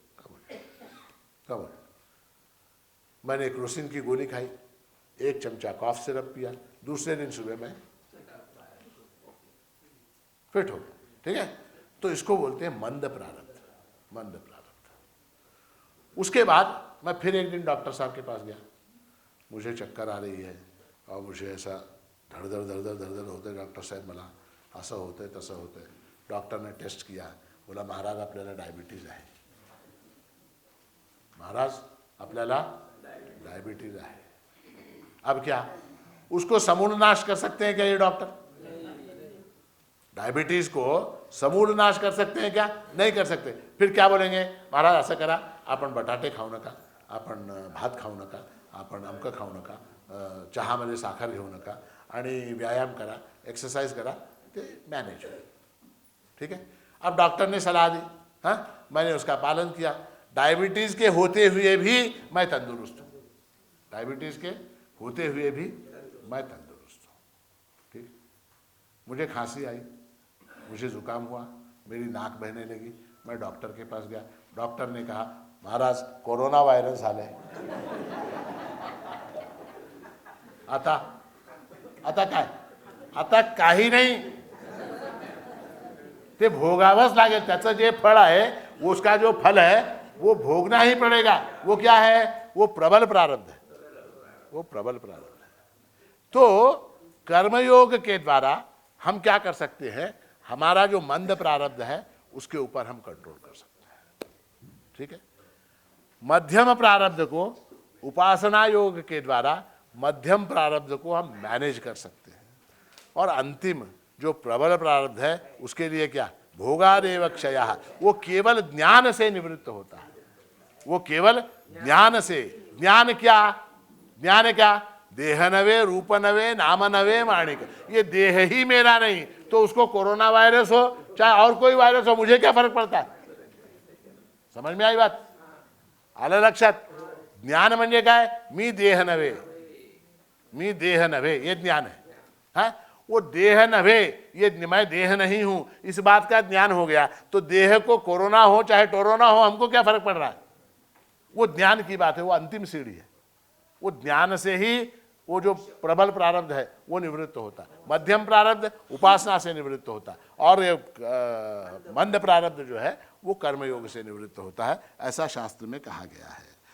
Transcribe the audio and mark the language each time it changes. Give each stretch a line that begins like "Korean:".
Hindi: कब बोले, मैंने क्रोसिन की गोली खाई, 1 चमचा कॉफ सिरप पिया, दूसरे दिन सुबह मैं फिट हो गया। ठीक है, तो इसको बोलते हैं मंद प्रारब्ध, मंद प्रारब्ध। उसके बाद मैं फिर एक दिन डॉक्टर साहब के पास गया, मुझे चक्कर आ रही है और मुझे ऐसा धड़धड़ होते, डॉक्टर साहब
Marathi: मला असं होतंय तसं होतंय।
Hindi: डॉक्टर ने टेस्ट किया, बोला
Marathi: महाराज आपल्याला डायबिटीज आहे, महाराज आपल्याला डायबिटीज आहे।
Hindi: अब क्या उसको समूल नाश कर सकते हैं क्या ये डॉक्टर? डायबिटीज को समूल नाश कर सकते हैं क्या? नहीं कर सकते।
Marathi: फिर क्या बोलेंगे, महाराज असं करा, आपण बटाटे खाऊ नका, आपण भात खाऊ नका, आपण अमकं खाऊ नका, चहामध्ये साखर घेऊ नका, आणि व्यायाम करा, एक्सरसाइज करा, ते मैनेज होईल।
Hindi: ठीक है, अब डॉक्टर ने सलाह दी, हाँ, मैंने उसका पालन किया। डायबिटीज के होते हुए भी मैं तंदुरुस्त हूँ, डायबिटीज के होते हुए भी मैं तंदुरुस्त हूँ। ठीक, मुझे खांसी आई, मुझे जुकाम हुआ, मेरी नाक बहने लगी, मैं डॉक्टर के पास गया। डॉक्टर ने कहा
Marathi: महाराज कोरोना वायरस झाले, आता आता काय, आता काही नाही, ते भोगावंच लागेल। त्याचं जे फळ आहे,
Hindi: उसका जो फल है वो भोगना ही पड़ेगा। वो क्या है, वो प्रबल प्रारब्ध है, वो प्रबल प्रारब्ध है। तो कर्मयोग के द्वारा हम क्या कर सकते हैं, हमारा जो मंद प्रारब्ध है उसके ऊपर हम कंट्रोल कर सकते हैं। ठीक है, मध्यम प्रारब्ध को उपासना योग के द्वारा मध्यम प्रारब्ध को हम मैनेज कर सकते हैं, और अंतिम जो प्रबल प्रारब्ध है उसके लिए क्या, भोगादेव क्षयः, वो केवल ज्ञान से निवृत्त होता है, वो केवल ज्ञान से। ज्ञान क्या, ज्ञान क्या,
Marathi: देह नवे, रूप नवे, नाम नवे, माणिक।
Hindi: ये देह ही मेरा नहीं, तो उसको कोरोना वायरस हो चाहे और कोई वायरस हो, मुझे क्या फर्क पड़ता है? समझ में आई बात,
Marathi: आलं लक्षात? ज्ञान म्हणजे काय, मी देह नवे, मी देह नवे,
Hindi: ये ज्ञान है। हाँ, वो देह नवे, ये मैं देह नहीं हूं, इस बात का ज्ञान हो गया, तो देह को कोरोना हो चाहे टोरोना हो, हमको क्या फर्क पड़ रहा है? वो ज्ञान की बात है, वो अंतिम सीढ़ी है। वो ज्ञान से ही वो जो प्रबल प्रारब्ध है वो निवृत्त होता है, मध्यम प्रारब्ध उपासना से निवृत्त होता है, और ये मंद प्रारब्ध जो है वो कर्मयोग से निवृत्त होता है, ऐसा शास्त्र में कहा गया है।